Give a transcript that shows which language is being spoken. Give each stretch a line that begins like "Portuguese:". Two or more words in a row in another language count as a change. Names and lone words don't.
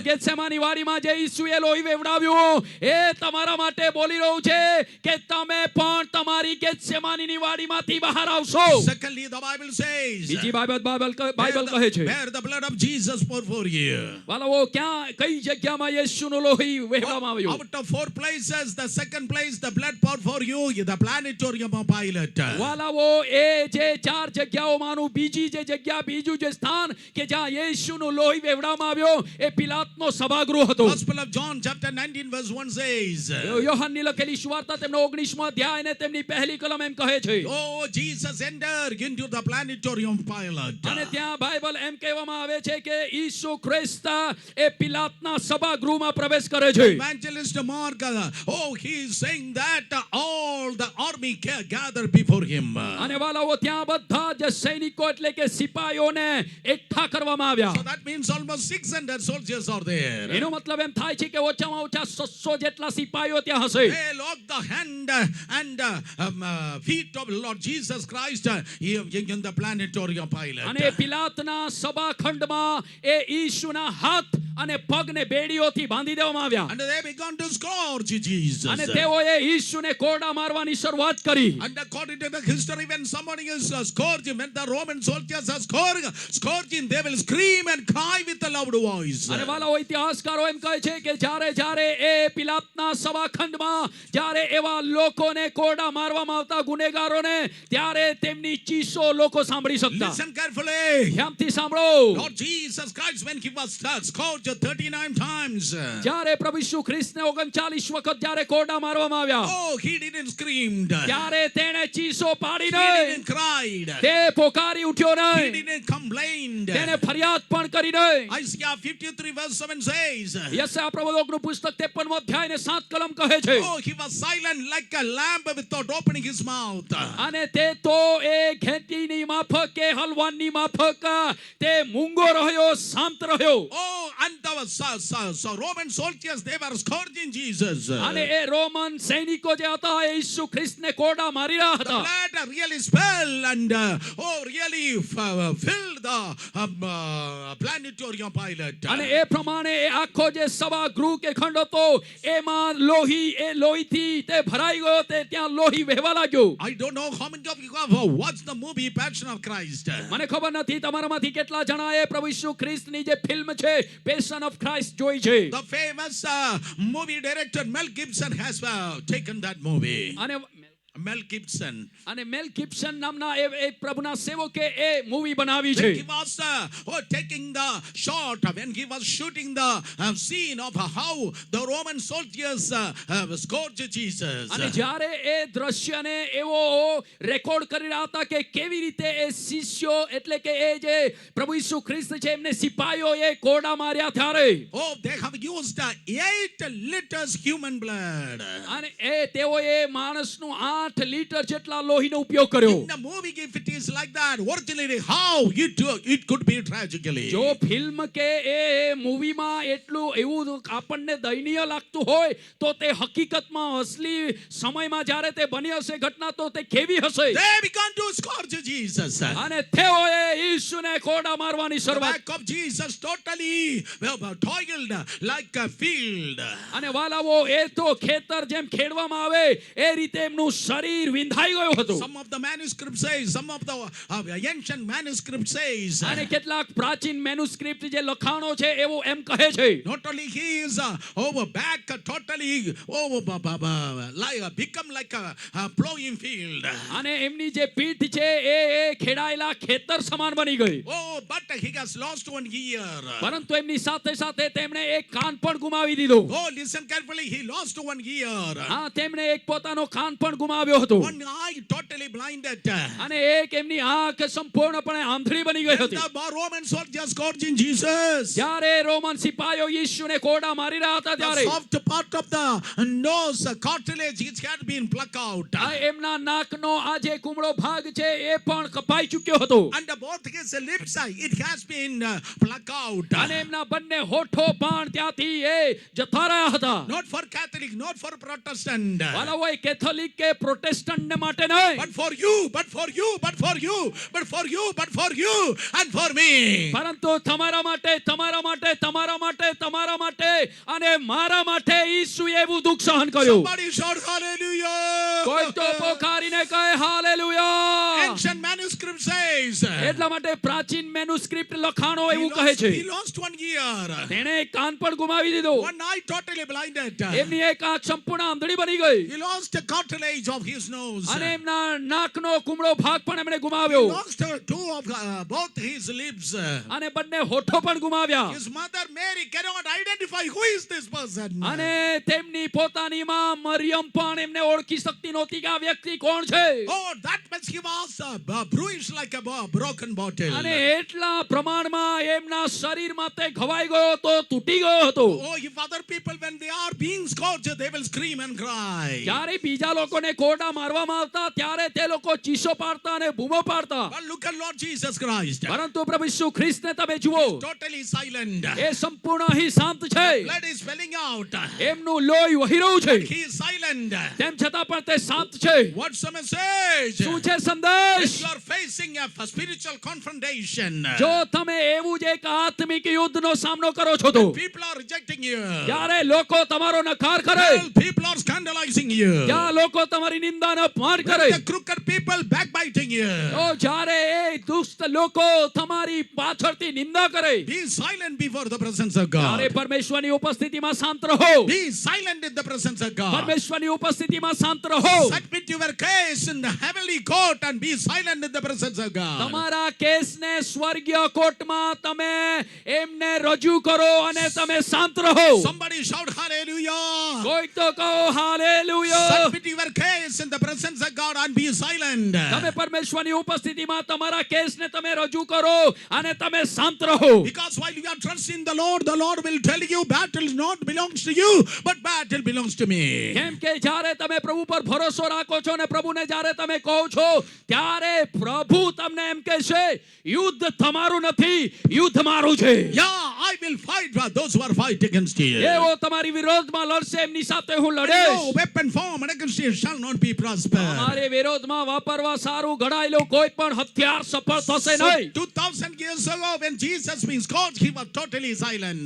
Gujarati: ગેત્સેમાની વાડીમાં જે ઈસુએ લોહી વેવડાવ્યું એ તમારા માટે બોલી રહ્યું છે કે તમે પણ તમારી ગેત્સેમાનીની વાડીમાંથી બહાર આવશો.
English: Secondly, the Bible says,
Gujarati: બીજી બાબત બાઇબલ
English: where
Gujarati: કહે છે.
English: where the blood of Jesus poured for you.
Gujarati: વાલાઓ, કઈ જગ્યામાં ઈસુનું લોહી વહેવામાં આવ્યું?
English: Out of 4 places, the second place, the blood poured for you, the planetarium of Pilate.
Gujarati: વાલાઓ, એ જે 4 જગ્યા જગ્યાઓમાંનું બીજું જે સ્થાન કે જ્યાં યેશુનું લોહી વેવડાવવામાં આવ્યો એ પિલાતનો સભાગૃહ હતો.
English: Gospel of John chapter 19 verse 1 says,
Gujarati: યોહાનની લખેલી સુવાર્તા તેમનો 19મો અધ્યાય અને તેમની પહેલી કલમ એમ કહે છે.
English: oh, Jesus entered into the planetarium of Pilate.
Gujarati: અને ત્યાં બાઇબલ એમ કહેવામાં આવે છે કે ઈસુ ખ્રિસ્ત એ પિલાતના સભાગૃહમાં પ્રવેશ કરે છે.
English: Evangelist Mark, he is saying that all the army gathered before him.
Gujarati: અને વાલાઓ ત્યાં બધા જ સૈનિકો એટલે કે સિપાહીઓને એકઠા કરવામાં આવ્યા.
English: So that means almost 600 soldiers are there.
Gujarati: એનો મતલબ એમ થાય છે કે ઓછામાં ઓછા 600 જેટલા સિપાહીઓ ત્યાં હશે.
English: They locked the hand and feet of Lord Jesus Christ in the planetarium of Pilate.
Gujarati: અને પિલાતના સભાખંડમાં એ ઈસુના હાથ અને પગને બેડીઓથી બાંધી દેવામાં આવ્યા.
English: And they began to scourge Jesus.
Gujarati: અને તેઓએ ઈસુને કોરડા મારવાની શરૂઆત કરી.
English: And according to the history, when somebody is scourging, when the Roman soldiers are scourging, they will scream and cry with a loud voice.
Gujarati: અને વાલાઓ ઇતિહાસકારો એમ કહે છે કે જ્યારે એ પિલાતના સભાખંડમાં જ્યારે એવા લોકોને કોરડા મારવામાં આવતા ગુનેગારોને ત્યારે તેમની ચીસો લોકો સાંભળી શકતા.
English: Listen carefully.
Gujarati: ધ્યાનથી સાંભળો.
English: Lord Jesus Christ, when he was scourged 39 times,
Gujarati: જ્યારે પ્રભુ ઈસુ ખ્રિસ્તને 39 વખત જ્યારે કોરડા મારવામાં આવ્યા,
English: oh, he didn't scream.
Gujarati: ત્યારે તેણે ચીસો પાડી
English: He
Gujarati: નહીં.
English: didn't cry.
Gujarati: તે પોકારી ઉઠ્યો
English: He
Gujarati: નહીં.
English: didn't complain.
Gujarati: તેને ફરિયાદ પણ કરી નહીં.
English: Isaiah 53 verse 7 says,
Gujarati: યશાયા પ્રવક્તાનું પુસ્તક 53મો અધ્યાય ને 7 કલમ કહે છે.
English: oh, he was silent like a lamb without opening his mouth.
Gujarati: અને તે તો એ ઘેટીની માફક કે હલવાનની માફક તે મૂંગો રહ્યો, શાંત રહ્યો.
English: Oh, and the Roman soldiers, they were scourging Jesus.
Gujarati: અને એ રોમન સૈનિકો જે હતા એ ઈસુ ખ્રિસ્તને કોરડા મારી રહ્યા
English: The
Gujarati: હતા.
English: blood really spell and really filled the planetarium Pilate.
Gujarati: અને એ પ્રમાણે એ આખો જે સભાગૃહ કે ખંડ હતો એમાં લોહીથી તે ભરાઈ ગયો. તે ત્યાં લોહી વહેવા લાગ્યો.
English: I don't know how many of you have watched the movie Passion of Christ.
Gujarati: મને ખબર નથી તમારામાંથી કેટલા જણાએ પ્રભુ ઈસુ ખ્રિસ્તની જે ફિલ્મ છે પેશન ઓફ ક્રાઇસ્ટ જોઈ છે.
English: The famous movie director Mel Gibson has taken that movie. Mel Gibson.
Gujarati: અને મેલ ગિબ્સન નામના એ પ્રભુના સેવકે એ મૂવી બનાવી
English: When
Gujarati: છે.
English: he was taking the shot, when he was shooting the scene of how the Roman soldiers scourged Jesus.
Gujarati: અને જ્યારે એ દ્રશ્યને એવો રેકોર્ડ કરી રહ્યા હતા કે કેવી રીતે એ શિષ્યો એટલે કે એ જે પ્રભુ ઈસુ ખ્રિસ્ત છે એમને સિપાહીઓએ કોરડા માર્યા ત્યારે.
English: Oh, they have used 8 liters human blood.
Gujarati: અને તેઓએ માણસનું 8 લીટર જેટલા લોહીનો ઉપયોગ કર્યો.
English: In the movie, if it is like that, originally how it could be tragically.
Gujarati: જો ફિલ્મ કે એ મૂવીમાં એટલું એવું આપણને દયનીય લાગતું હોય તો તે હકીકતમાં અસલી સમયમાં જ્યારે તે બની હશે ઘટના તો તે કેવી હશે.
English: They began to scourge Jesus.
Gujarati: અને તેઓએ ઈસુને કોરડા મારવાની
English: The
Gujarati: શરૂઆત.
English: back of Jesus totally toiled like a field.
Gujarati: અને વાલાઓ એ તો ખેતર જેમ ખેડવામાં આવે એ રીતે એમનું શરીર વિંધાઈ ગયું હતું.
English: Some of the manuscripts say, some of the ancient manuscripts says,
Gujarati: અને કેટલાક પ્રાચીન મેનુસ્ક્રિપ્ટ જે લખાણો છે એવું એમ કહે છે.
English: not only he is back totally become like a plowing field.
Gujarati: અને એમની જે પીઠ છે એ ખેડાયેલા ખેતર સમાન બની ગઈ.
English: Oh, but he has lost one ear.
Gujarati: પરંતુ એમની સાથે સાથે તેમણે એક કાન પણ ગુમાવી દીધો.
English: Oh, listen carefully. He lost one ear.
Gujarati: હા, તેમણે એક પોતાનો કાન પણ ગુમાવ્યો હતો.
English: One eye totally blinded.
Gujarati: અને એક એમની આંખ સંપૂર્ણપણે આંધળી બની ગઈ
English: And
Gujarati: હતી.
English: the Roman soldiers scourging Jesus.
Gujarati: જ્યારે રોમન સિપાહીઓ ઈસુને કોરડા મારી રહ્યા હતા
English: The
Gujarati: ત્યારે
English: soft part of the nose cartilage it had been plucked out.
Gujarati: આ એમના નાકનો આ જે કુમળો ભાગ છે એ પણ કપાઈ ચૂક્યો હતો.
English: And both his lips it has been plucked out.
Gujarati: અને એમના બંને હોઠો પણ ત્યાંથી એ જતા રહ્યા હતા.
English: Not for Catholic, not for Protestant.
Gujarati: વાલાઓ એ કેથોલિક કે પ્રોટેસ્ટન્ટ માટે નહીં,
English: But for you, but for you, but for you, but for you, but for you, and for me.
Gujarati: પરંતુ તમારા માટે તમારા માટે તમારા માટે તમારા માટે અને મારા માટે ઈસુએ એવું દુઃખ સહન કર્યું.
English: Somebody shout hallelujah.
Gujarati: કોઈ તો પોકારીને કહે હાલેલુયા.
English: Ancient manuscript says
Gujarati: એટલા માટે પ્રાચીન મેન્યુસ્ક્રિપ્ટ લખાણો
English: he
Gujarati: એવું કહે છે.
English: lost 1 year.
Gujarati: તેણે એક કાન પણ ગુમાવી દીધો.
English: One eye totally blinded.
Gujarati: એમની એક આંખ સંપૂર્ણ આંધળી બની ગઈ.
English: He lost the cartilage of his nose.
Gujarati: અને એમના નાકનો કુમળો ભાગ પણ એમણે
English: He
Gujarati: ગુમાવ્યો.
English: lost two of both his lips.
Gujarati: અને બંને હોઠો પણ ગુમાવ્યા.
English: His mother Mary cannot identify who is this person.
Gujarati: અને તેમની પોતાની માં મરિયમ પણ એમને ઓળખી શકતી નહોતી કે આ વ્યક્તિ કોણ છે.
English: Oh, that much he was bruised like a broken bottle.
Gujarati: અને એટલા પ્રમાણમાં એમના શરીરમાં તે ઘવાઈ ગયો હતો, તૂટી ગયો હતો.
English: Oh, if other people when they are being scourged, they will scream and cry.
Gujarati: જ્યારે બીજા લોકોને કોરડા મારવામાં આવતા ત્યારે તે લોકો ચીસો પાડતા અને બૂમો પાડતા.
English: But look at Lord Jesus Christ.
Gujarati: પરંતુ પ્રભુ ઈસુ ખ્રિસ્તને તમે જુઓ,
English: Totally silent.
Gujarati: એ સંપૂર્ણ અહીં શાંત છે.
English: Blood is spilling out.
Gujarati: એમનું લોહી વહી રહ્યું છે.
English: He is silent.
Gujarati: તેમ છતાં પણ તે શાંત છે.
English: What's the message?
Gujarati: શું છે સંદેશ?
English: If you are facing a spiritual confrontation,
Gujarati: જો તમે એવું જ એક આત્મિક યુદ્ધનો સામનો કરો છો તો
English: people are rejecting you,
Gujarati: ત્યારે લોકો તમારો નકાર કરે,
English: well, people are scandalizing you,
Gujarati: ત્યાં લોકો તમારી નિંદા અને અપમાન કરે,
English: the crooked people backbiting you,
Gujarati: તો જ્યારે એ દુષ્ટ લોકો તમારી પાછળથી નિંદા કરે,
English: be silent before the presence of
Gujarati: ત્યારે
English: God.
Gujarati: પરમેશ્વરની ઉપસ્થિતિમાં શાંત રહો.
English: Be silent in the presence of God.
Gujarati: પરમેશ્વરની ઉપસ્થિતિમાં શાંત રહો.
English: Submit your case in the heavenly court and be silent in the presence of God.
Gujarati: તમારા કેસને સ્વર્ગીય કોર્ટમાં તમે એમને રજૂ કરો અને તમે શાંત રહો.
English: Somebody shout hallelujah.
Gujarati: કોઈ તો કહો હાલેલુયા.
English: Submit your case in the presence of God and be silent.
Gujarati: તમે પરમેશ્વરની ઉપસ્થિતિમાં તમારા કેસને તમે રજૂ કરો અને તમે શાંત રહો.
English: Because while you are trusting the Lord will tell you battle not belongs to you, but battle belongs to me.
Gujarati: કેમ કે જ્યારે તમે પ્રભુ પર ભરોસો રાખો છો અને પ્રભુને જ્યારે તમે કહો છો ત્યારે પ્રભુ તમને એમ કહેશે યુદ્ધ તમારું નથી, યુદ્ધ મારું છે.
English: Yeah, I will fight for those who are fight against you.
Gujarati: એવો તમારી વિરોધમાં લડશે એમની સાથે હું
English: No
Gujarati: લડીશ.
English: weapon formed against you shall not be prospered.
Gujarati: તમારે વિરોધમાં વાપરવા સારું ઘડાયેલું કોઈ પણ હથિયાર સફળ થશે
English: So,
Gujarati: નહીં.
English: 2000 years ago when Jesus was scourged, he was totally silent.